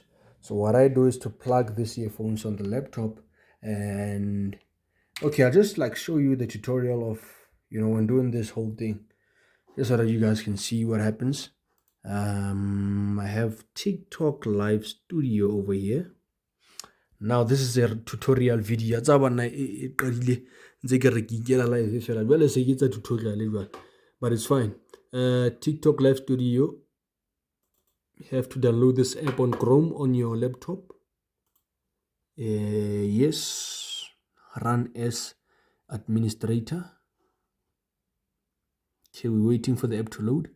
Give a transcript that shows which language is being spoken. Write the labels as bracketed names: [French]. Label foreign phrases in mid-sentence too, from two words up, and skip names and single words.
[English] So what I do is to plug these earphones on the laptop, and okay, I'll just like show you the tutorial of, you know, when doing this whole thing, just so that you guys can see what happens. I have TikTok live studio over here. Now this is a tutorial video. [Southern Sotho] Tsa bana e qadile ntse ke re ke ikela live fela jwale se ke tsa tutorial jwale, [English] but it's fine. TikTok live studio, you have to download this app on Chrome on your laptop. Yes, run as administrator. Okay, we're waiting for the app to load.